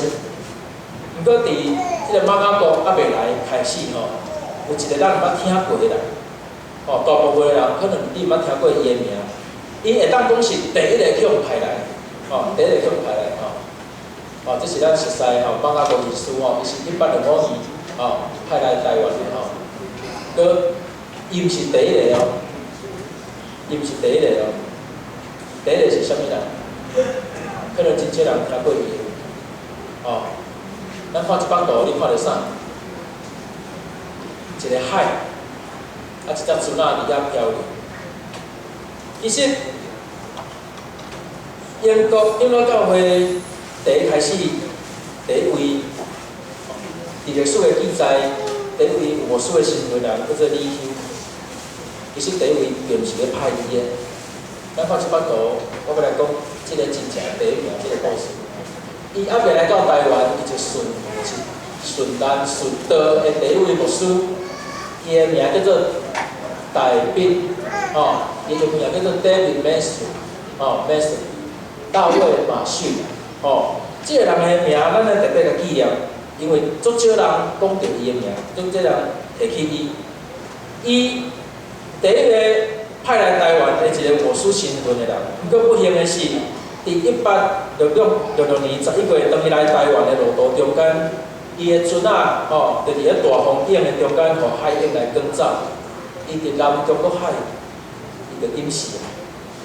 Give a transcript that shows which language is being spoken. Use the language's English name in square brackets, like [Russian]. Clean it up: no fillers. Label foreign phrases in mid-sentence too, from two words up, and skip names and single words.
[Min Nan Chinese] 毋过伫即个马雅各还袂来开始有一个咱毋捌听过的人，大部分的人可能你毋捌听过伊的名，伊会当讲是第一个去互派来，第一个去互派来这是咱熟悉马雅各医师伊是185年派来台湾的搁伊毋是第一个伊毋是第一个第一个是啥物人？可能真侪人听过伊咱看一幅图，你看到啥？一个海，一只船仔伫遐漂流。其实英国长老教会第一开始，第一位伫历史的记载，第一位有牧师的身份人叫做李修。其实第一位并毋是咧派伊的。咱看这幅图，我要来讲这个真正的第一名这个故事。伊还未来到台湾，伊就顺难顺道的第一位牧师，伊的名叫做戴宾，伊的名叫做 David Mason，Mason，大卫马逊，这个人的名咱咧特别个纪念，因为足少人讲到伊的名，足少人提起伊。伊第一个派来台湾的一个牧师身份的人，不过不幸的是，伫1866年11月，当伊来台湾的路途中间，伊的船仔就伫咧大风影的中间，互海鹰来赶走，伊伫南中国海，伊就淹死了。